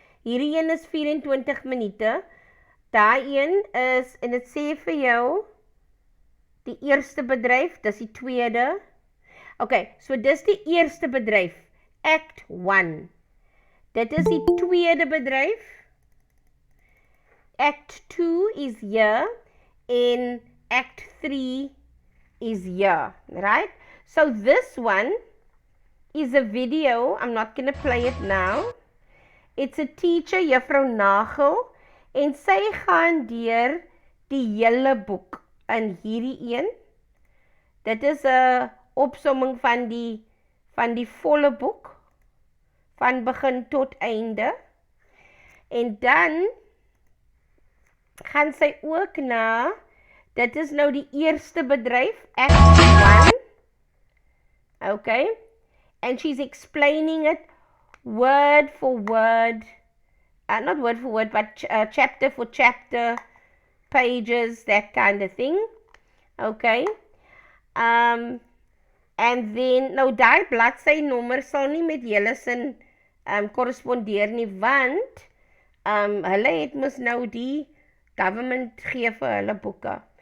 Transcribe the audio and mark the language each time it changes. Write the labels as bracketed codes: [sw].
[af] Hierdie een is 24 minute. Daai een is en dit sê vir jou die eerste bedryf, dis die tweede. Okay, so dis die eerste bedryf, Act 1. Dit is die tweede bedryf. [en] Act 2 is here and Act 3 is here, right? So this one is a video. I'm not going to play it now. It's a teacher, [af] Juffrou Nagel, en sy gaan deur die hele boek in hierdie een. Dit is 'n opsomming van die volle boek van begin tot einde. En dan gaan sy ook na, dit is nou die eerste bedryf, Act 1. Okay? [en] And she's explaining it word for word, not word for word, but chapter for chapter, pages, that kind of thing. Okay? And then, [af] nou die bladsy nommer sal nie met julle sin korrespondeer nie, want hulle het mos nou die government gee vir hulle boeke.